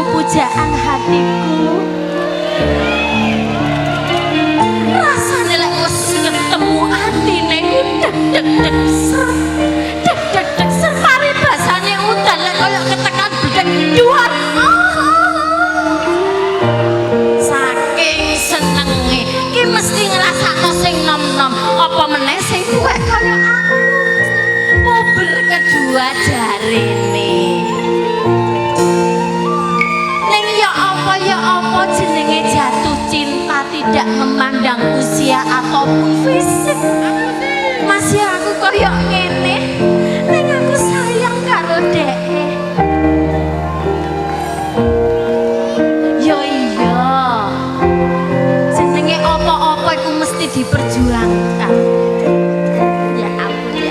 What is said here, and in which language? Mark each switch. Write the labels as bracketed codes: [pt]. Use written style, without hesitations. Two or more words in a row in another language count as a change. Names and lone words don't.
[id] pujaan hatiku. [jv] Rasane lek wis ketemu atine ku deg deg deg ser. Deg deg deg ser paribasane udan lek koyo ketekan bedek duar. Saking senenge ki mesti ngrasakno sing nom-nom apa meneh sing kuwek kaya aku. [id] Puber kedua jarene. [jv] Ning ya apa jenenge [id] jatuh cinta tidak memandang usia ataupun fisik. [jv] Masih aku koyo ngene. Ning aku sayang karo dhek. Yo iya. Jenenge apa-apa iku mesti diperjuangkan. [id] Ya ampun ya.